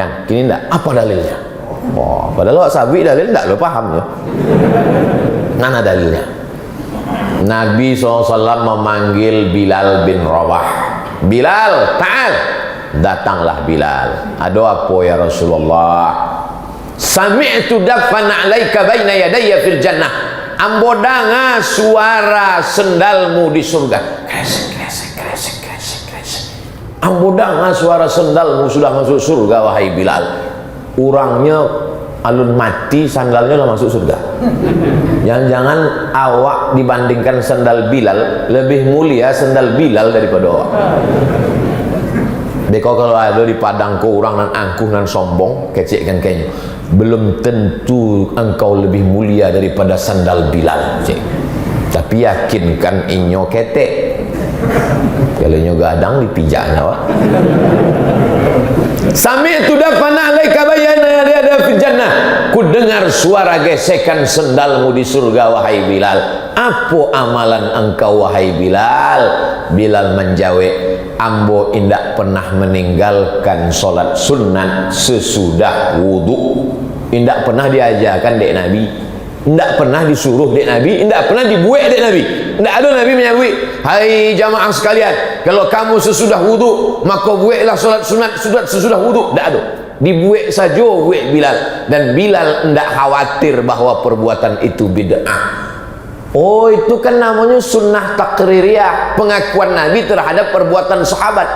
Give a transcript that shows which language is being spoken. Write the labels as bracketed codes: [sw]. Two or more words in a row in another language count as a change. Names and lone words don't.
[id] Kini enggak. Apa dalilnya? [min] Wah, padahal awak sabit dalil tak lo paham ya. [id] Mana dalilnya? Nabi SAW memanggil Bilal bin Rabah. Bilal, ta'al. Datanglah Bilal. Ada apa ya Rasulullah? [ar] سمعت دف نعليك بين يدي في الجنة. [min] Ambo dengar suara sendalmu di surga. Kresek, kresek, kresek, kresek, kresek. Ambo dengar suara sendalmu sudah masuk surga, wahai Bilal. Orangnya alun mati, sandalnya lah masuk surga. Jangan-jangan awak dibandingkan sandal Bilal lebih mulia sandal Bilal daripada awak. Beko kalau ada di padang ko orang nan angkuh nan sombong, kecekkan kayaknya. [id] Belum tentu engkau lebih mulia daripada sandal Bilal, [min] cik. Tapi yakinkan inyo ketek. Kalau inyo gadang dipijak awak. [ar] سمعت دفن عليك بين أدا في الجنة. [id] Ku dengar suara gesekan sendalmu di surga, wahai Bilal. Apa amalan engkau, wahai Bilal? [min] Bilal menjawab, ambo indak pernah meninggalkan solat sunat sesudah wudu. Indak pernah diajarkan dek Nabi, indak pernah disuruh dek Nabi, indak pernah dibuat dek Nabi. Indak ada Nabi menyabui, hai jamaah sekalian, kalau kamu sesudah wudu maka buatlah solat sunat sesudah wudu. Indak ada, dibuat saja buat Bilal. Dan Bilal indak khawatir bahawa perbuatan itu bid'ah. [id] Oh, itu kan namanya sunnah takririyah, pengakuan Nabi terhadap perbuatan sahabat.